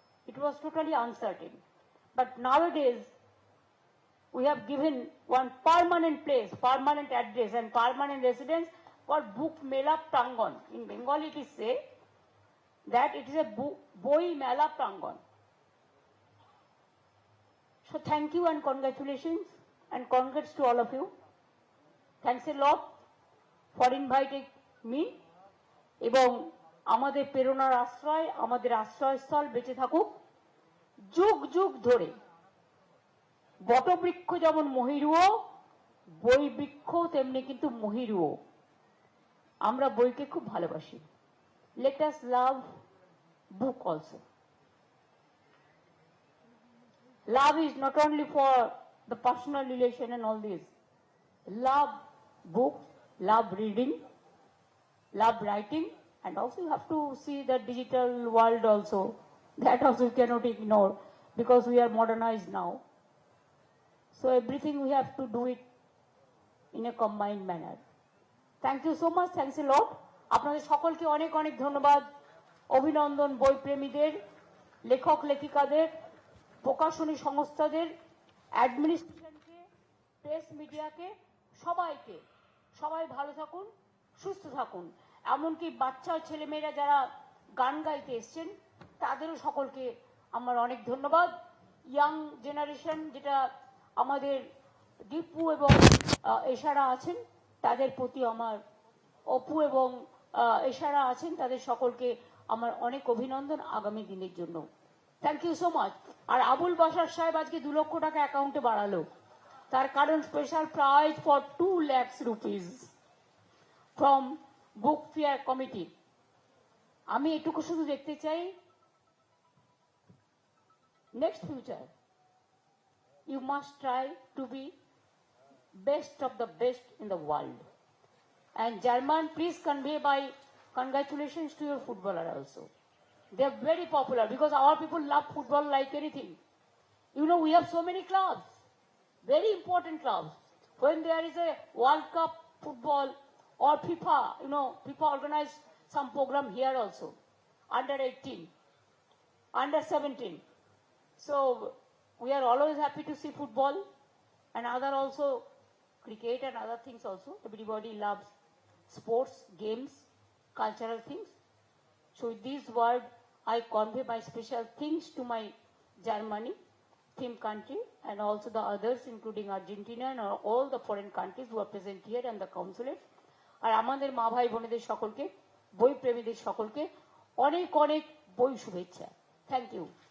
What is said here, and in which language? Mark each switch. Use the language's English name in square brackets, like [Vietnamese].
[English] It was totally uncertain. But nowadays we have given one permanent place, permanent address and permanent residence for book mela prangon. In Bengali it is say that it is a boi mela prangon. So thank you and congratulations and congrats to all of you. Thanks a lot for inviting me. [Bangla] এবং আমাদের প্রেরণার আশ্রয়, আমাদের আশ্রয়স্থল বেঁচে থাকুক। যুগ যুগ ধরে বটবৃক্ষ যেমন মহিরুহ, বই বৃক্ষ তেমনি কিন্তু মহিরুহ। আমরা বইকে খুব ভালোবাসি। [English] Let us love book also. [Bangla] Love is not only for the personal relation and all this. Love books, love reading, love writing, and also you have to see the digital world also. That also you cannot ignore because we are modernized now. So everything we have to do it in a combined manner. Thank you so much. Thanks a lot. আপনাদের সকলকে অনেক অনেক ধন্যবাদ, অভিনন্দন বই প্রেমীদের, লেখক লেখিকাদের, প্রকাশনী সংস্থাদের, অ্যাডমিনিস্ট্রেশনকে, press মিডিয়াকে, সবাইকে। সবাই ভালো থাকুন, সুস্থ থাকুন। এমনকি বাচ্চা ছেলেমেয়েরা যারা গান গাইতে এসছেন তাদেরও সকলকে আমার অনেক ধন্যবাদ। ইয়াং জেনারেশন যেটা আমাদের দীপু এবং এশারা আছেন তাদের প্রতি আমার, অপু এবং এশারা আছেন তাদের সকলকে আমার অনেক অভিনন্দন আগামী দিনের জন্য। [English] Thank you so much. [Bangla] আর আবুল বাশার সাহেব আজকে 2 লক্ষ টাকা অ্যাকাউন্টে বাড়ালো, তার কারণ [English] Special prize for 2 lakh rupees from book fair committee. [Bangla] আমি এটুকু শুধু দেখতে চাই, [English] Next future you must try to be best of the best in the world. And German, please convey my congratulations to your footballer also. They are very popular because our people love football like anything. You know, we have so many clubs, very important clubs. When there is a World Cup football or FIFA, you know, FIFA organize some program here also, under 18, under 17. So we are always happy to see football and other also cricket and other things also. Everybody loves sports, games, cultural things. So with these words, I convey my special thanks to my Germany, theme country, and also the others, including Argentina and all the foreign countries who are present here and the consulate. [Bangla] আর আমাদের মা ভাই বোনেদের সকলকে, বই প্রেমীদের সকলকে অনেক অনেক বই শুভেচ্ছা। [English] Thank you.